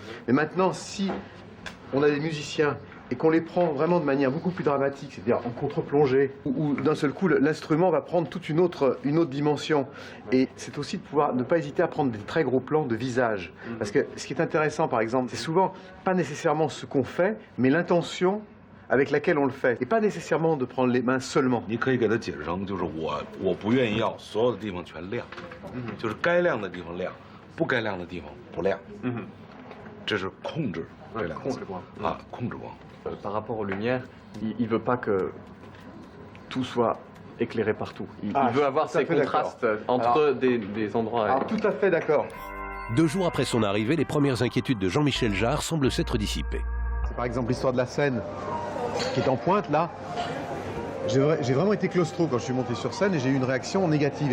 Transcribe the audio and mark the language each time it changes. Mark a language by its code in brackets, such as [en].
[fr] Mais maintenant, si on a des musiciens et qu'on les prend vraiment de manière beaucoup plus dramatique, c'est-à-dire en contre-plongée, où d'un seul coup l'instrument va prendre toute une autre dimension. Et c'est aussi de pouvoir ne pas hésiter à prendre des très gros plans de visage. Parce que ce qui est intéressant, par exemple, c'est souvent pas nécessairement ce qu'on fait, mais l'intention avec laquelle on le fait. Et pas nécessairement de prendre les mains seulement. [zh] 你可以给他解释成，就是我不愿意要所有的地方全亮，就是该亮的地方亮，不该亮的地方不亮。这是控制这两个字啊，控制光。 [fr] Par rapport aux lumières, il ne veut pas que tout soit éclairé partout. Il veut avoir ces contrastes entre des endroits. Alors, tout à fait d'accord. 2 jours après son arrivée, les premières inquiétudes de Jean-Michel Jarre semblent s'être dissipées. C'est par exemple l'histoire de la scène qui est en pointe là. J'ai vraiment été claustro quand je suis monté sur scène et j'ai eu une réaction négative.